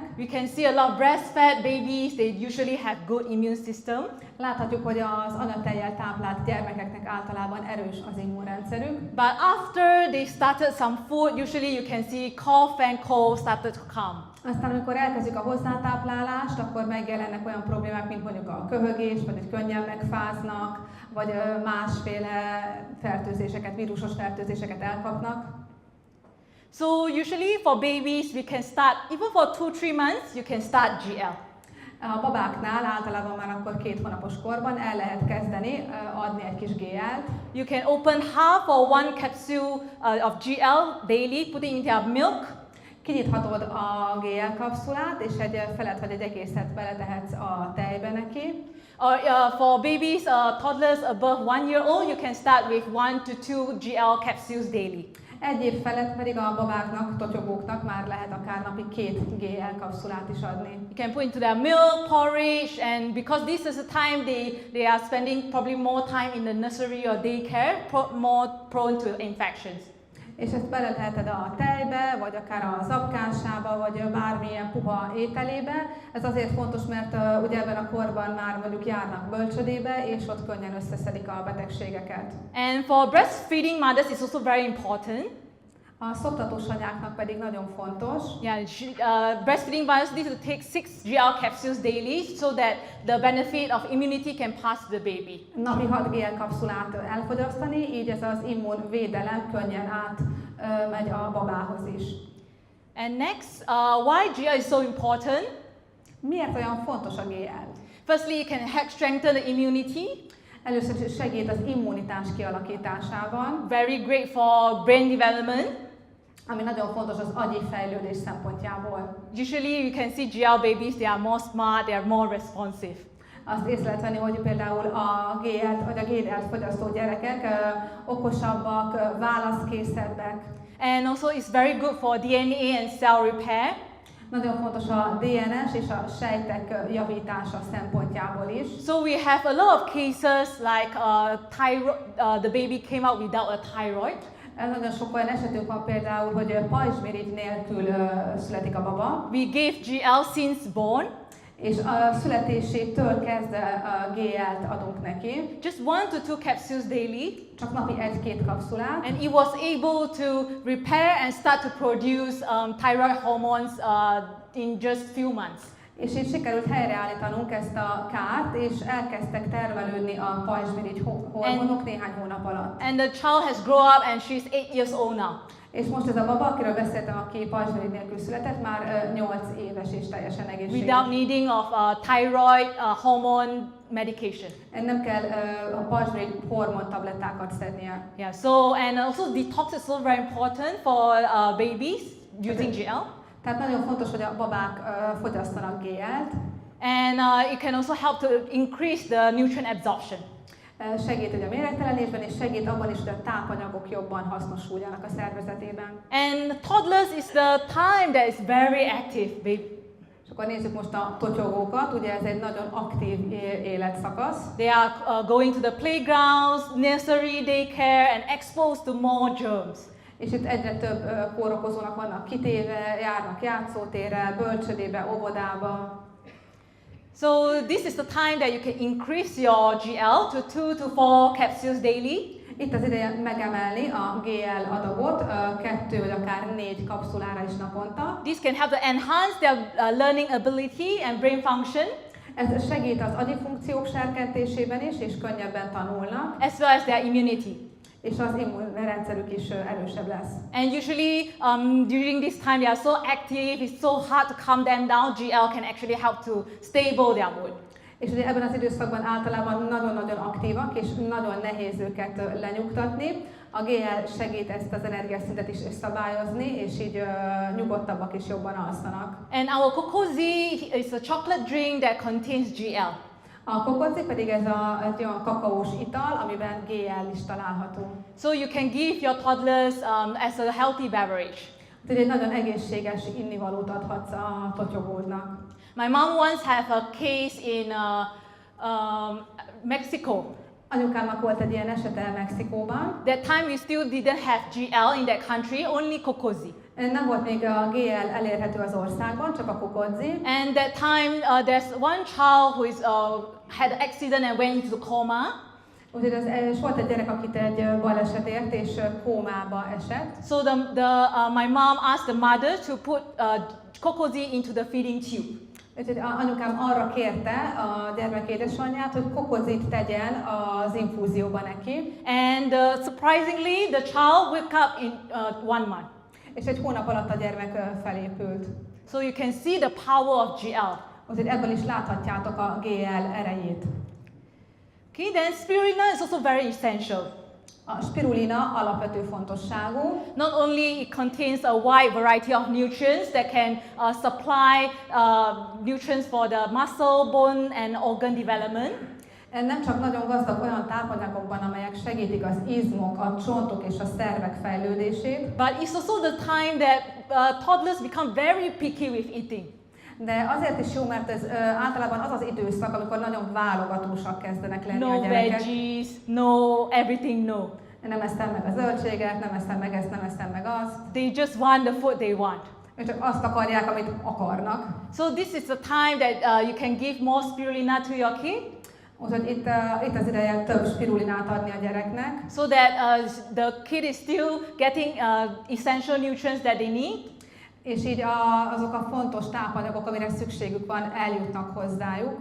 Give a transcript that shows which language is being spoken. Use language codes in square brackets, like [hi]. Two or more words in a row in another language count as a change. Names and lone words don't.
[en] We can see a lot of breastfed babies, they usually have good immune system. [hu] Láthatjuk, hogy az anyatejjel táplált gyermekeknek általában erős az immunrendszerük. [en] But after they started some food, usually you can see cough and cold started to come. [hu] Aztán, amikor elkezdjük a hozzátáplálást, akkor megjelennek olyan problémák, mint mondjuk a köhögés, vagy hogy könnyen megfáznak, vagy másféle fertőzéseket, vírusos fertőzéseket elkapnak. [en] So usually for babies, we can start, even for 2-3 months, you can start ggal. [hu] A babáknál általában már akkor 2 hónapos korban el lehet kezdeni adni egy kis GL-t. [en] You can open half or one capsule of GL daily, put it in their milk. [hu] Kinyithatod a GL kapszulát, és egy felet vagy egy egészet beletehetsz a tejbe neki. [en] Or for babies, toddlers above 1 year old, you can start with 1 to 2 GL capsules daily. [hu] Egy év felett pedig a babáknak, totyogóknak már lehet akár napi 2 GL kapszulát is adni. [en] You can put into their milk, porridge, and because this is a time they are spending probably more time in the nursery or daycare, more prone to infections. [hu] És ezt beleteheted a tejbe, vagy akár a zapkásába, vagy bármilyen puha ételébe. Ez azért fontos, mert ugye ebben a korban már mondjuk járnak bölcsödébe, és ott könnyen összeszedik a betegségeket. [en] And for breastfeeding mothers, it's also very important. [hu] A szoptatós anyáknak pedig nagyon fontos. [en] Yeah, breastfeeding mothers need to take 6 GL capsules daily so that the benefit of immunity can pass to the baby. [hu] Napi 6 GL kapszulát elfogyasztani, így ez az immunvédelem könnyen átmegy a babához is. [en] And next, why GL is so important? [hu] Miért olyan fontos a GL? [en] Firstly, it can help strengthen the immunity. [hu] Először is segít az immunitás kialakításában. [en] Very great for brain development. [hu] Ami nagyon fontos az agyi fejlődés szempontjából. [en] Usually you can see GL babies, they are more smart, they are more responsive. [hu] Azt észre lehet venni, hogy például a GL-t vagy a GL-t fogyasztó gyerekek okosabbak, válaszkészebbek. [en] And also it's very good for DNA and cell repair. [hu] Nagyon fontos a DNS és a sejtek javítása szempontjából is. [en] So we have a lot of cases like the baby came out without a thyroid. [hu] Nagyon sok olyan esetünk van például, hogy pajzsmirigy nélkül születik a baba. [en] We gave GL since born. [hu] És a születésétől kezdve a GL-t adunk neki. [en] Just 1 to 2 capsules daily. [hu] Csak napi 1-2 kapszulát. [en] And it was able to repair and start to produce thyroid hormones in just few months. [hu] És így sikerült helyreállítanunk ezt a kárt, és elkezdtek termelődni a pajzsmirigy hormonok néhány hónap alatt. [en] And the child has grown up and she's 8 years old now. [hu] És most ez a baba, akiről beszéltem, aki pajzsmirigy nélkül született, már 8 éves és teljesen egészséges. [en] Without needing of thyroid hormone medication. [hu] Nem kell a pajzsmirigy hormontablettákat szednie. [en] Yeah. So and also detox is also very important for babies using GL. [hu] Tehát nagyon fontos, hogy a babák fogyasszanak GL-t. [en] And it can also help to increase the nutrient absorption. [hu] Segít ugye a méregtelenésben, és segít abban is, hogy a tápanyagok jobban hasznosuljanak a szervezetében. [en] And toddlers is the time that is very active, baby. [hu] És akkor nézzük most a totyogókat, ugye ez egy nagyon aktív életszakasz. [en] They are going to the playgrounds, nursery, daycare and exposed to more germs. [hu] És itt egyre több kórokozónak vannak kitéve, járnak játszótérre, bölcsödébe, óvodába. [en] So this is the time that you can increase your GL to 2 to 4 capsules daily. [hu] Itt az ideje megemelni a GL adagot 2 vagy akár 4 kapszulára is naponta. [en] This can help to enhance their learning ability and brain function. [hu] Ez segít az agyi funkciók serkentésében is, és könnyebben tanulnak. [en] As well as their immunity. [hu] És az immunrendszerük is erősebb lesz. [en] And usually during this time they are so active, it's so hard to calm them down. GL can actually help to stable their mood. [hu] És ugye ebben az időszakban általában nagyon-nagyon aktívak, és nagyon nehéz őket lenyugtatni. A GL segít ezt az energiaszintet is szabályozni, és így nyugodtabbak és jobban alszanak. [en] And our kokozi is a chocolate drink that contains GL. [hu] A kokozi pedig ez egy olyan kakaós ital, amiben GL is található. [en] So you can give your toddlers as a healthy beverage. [hu] Tehát egy nagyon egészséges innivalót adhatsz a totyogódnak. [en] My mom once had a case in Mexico. [hu] Anyukámnak volt egy ilyen esete Mexikóban. [en] That time we still didn't have GL in that country, only kokozi. [hu] Nem volt még a GL elérhető az országban, csak a kokozi. [en] And that time there's one child who had an accident and went into coma. [hu] Úgyhogy volt egy gyerek, akit egy baleset ért, és kómába esett. [en] So my mom asked the mother to put kokozi into the feeding tube. [hu] Úgyhogy anyukám arra kérte a gyermek édesanyját, hogy kokozit tegyen az infúzióba neki. [en] And surprisingly, the child woke up in 1 month. [hu] És egy hónap alatt a gyermek felépült. [en] So you can see the power of GL. [hu] Úgyhogy ebből is láthatjátok a ggal erejét. [en] Okay, then spirulina is also very essential. [hu] A spirulina alapvető fontosságú. [en] Not only it contains a wide variety of nutrients that can supply nutrients for the muscle, bone and organ development. [hu] Nem csak nagyon gazdag olyan tápanyagokban, amelyek segítik az izmok, a csontok és a szervek fejlődését. [en] But it's also the time that toddlers become very picky with eating. [hu] De azért is jó, mert ez általában az az időszak, amikor nagyon válogatósak kezdenek lenni [en] No [hu] a gyerekek. [en] veggies, no everything, no. [hu] Nem eszem meg a zöldséget, nem eszem meg ezt, nem eszem meg azt. [en] They just want the food they want. [hu] Ők csak azt akarják, amit akarnak. [en] So this is the time that you can give more spirulina to your kid. [hu] Úgyhogy itt az ideje több spirulinát adni a gyereknek. [en] So that the kid is still getting essential nutrients that they need. [hu] És így azok a fontos tápanyagok, amire szükségük van, eljutnak hozzájuk.